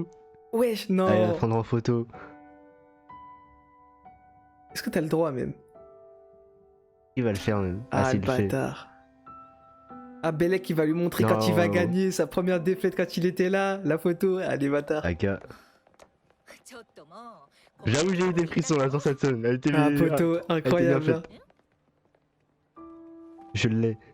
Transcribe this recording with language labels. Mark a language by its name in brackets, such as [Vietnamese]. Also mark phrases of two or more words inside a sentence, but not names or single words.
[French] Wesh Ah, il va non. prendre en photo. Est-ce que t'as le droit même? Il va le faire même. Ah, s'il le le fait. bâtard. Ah Belek il va lui montrer quand il va Non. gagner sa première défaite quand il était là. La photo. Ah les bâtards. Aka. [Japanese] ちょっともう [French] J'avoue, j'ai eu des frissons là sur cette scène. Elle était Ah bien- poteau, incroyable. bien hein. Je l'ai.